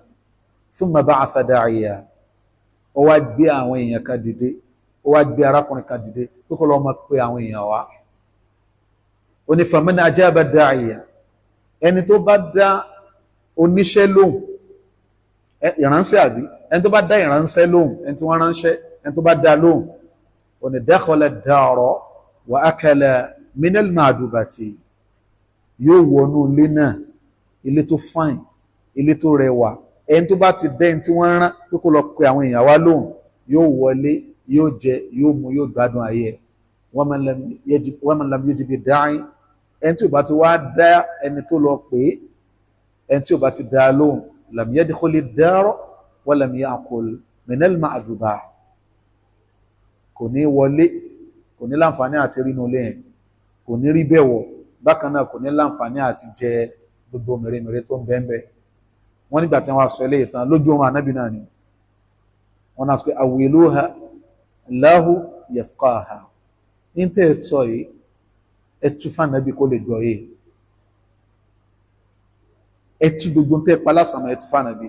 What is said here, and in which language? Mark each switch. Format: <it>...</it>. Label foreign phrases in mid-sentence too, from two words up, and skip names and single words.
<ar>ثم بعث داعيا,</ar> <yo>ó wá gbé àwọn èèyàn kan dìde, ó wá gbé arákùnrin kan dìde tó kọ́ lọ́ọ́ máa pe àwọn èèyàn wá. Ó ní</yo> <ar>فمن أجاب داعيا,</ar> <yo>ẹni tó bá dá oníṣẹ́ lóhùn, ìránṣẹ́ àbí ẹni tó bá dá ìránṣẹ́ lóhùn, ẹni tí wọ́n ránṣẹ́, ẹni tó bá dá lóhùn, ó ní</yo> <ar>دخل الدار وأكل من المأدبة,</ar> <yo>yóò wọnú ilé náà, ilé tó fine, ilé tó rẹwà. Ẹni tó bá ti dẹ́n tí wọ́n rán pé kó lọ pe àwọn èèyàn wá lóhùn, yóò wọlé, yóò jẹ, yóò mu, yóò gbádùn ayé ẹ̀.</yo> <ar>ومن لم يجب الداعي,</ar> <yo>ẹni tí ò bá ti wá dá ẹni tó lọ pé, ẹni tí ò bá ti dá lóhùn,</yo> <ar>لم يدخل الدار ولم يأكل من المأدبة,</ar> <yo>kò ní wọlé, kò ní láǹfààní àti rí inú ilé yẹn, kò ní rí bẹ́ẹ̀ wọ̀, bákan náà kò ní láǹfààní àti jẹ gbogbo mèremère tó ń bẹ́ẹ̀. Wọ́n nígbà tí wọ́n sọ ilé ìtàn lójú oorun ànábì náà ni wọ́n náà sọ pé</yo> <ar>أولوها له يفقهها,</ar> <yo>ní tẹ́ ẹ̀ tọ́ yìí ẹ tú fún ànábì kó lè gbọ́ yìí, ẹ tú gbogbo tẹ́ ẹ pa lásán ẹ tú fún ànábì.</yo>